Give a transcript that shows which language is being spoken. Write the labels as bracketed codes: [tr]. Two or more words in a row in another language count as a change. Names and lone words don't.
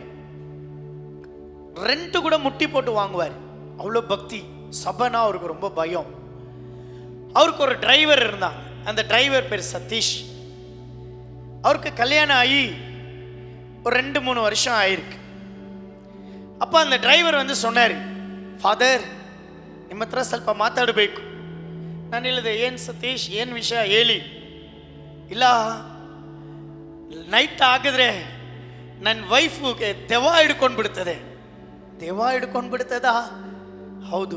[ta] ரெண்ட்டு கூட முட்டி போட்டு வாங்குவார். அவ்வளோ பக்தி. சபனா அவருக்கு ரொம்ப பயம். அவருக்கு ஒரு டிரைவர் இருந்தாங்க. அந்த டிரைவர் பேர் சதீஷ். அவருக்கு கல்யாணம் ஆகி ஒரு 2-3 வருஷம் ஆயிருக்கு. அப்போ அந்த டிரைவர் வந்து சொன்னார், [kn] ಫಾದರ್ ನಿಮ್ಮ ಹತ್ರ ಸ್ವಲ್ಪ ಮಾತಾಡಬೇಕು. ನಾನು ಹೇಳಿದೆ, ಏನು ಸತೀಶ್, ಏನು ವಿಷಯ ಹೇಳಿ. ಇಲ್ಲ, ನೈಟ್ ಆಗಿದ್ರೆ ನನ್ನ ವೈಫ್ಗೆ ದೆವ್ವ ಹಿಡ್ಕೊಂಡು ಬಿಡ್ತದೆ. ದೆವ್ವ ಹಿಡ್ಕೊಂಡು ಬಿಡ್ತದ? ಹೌದು.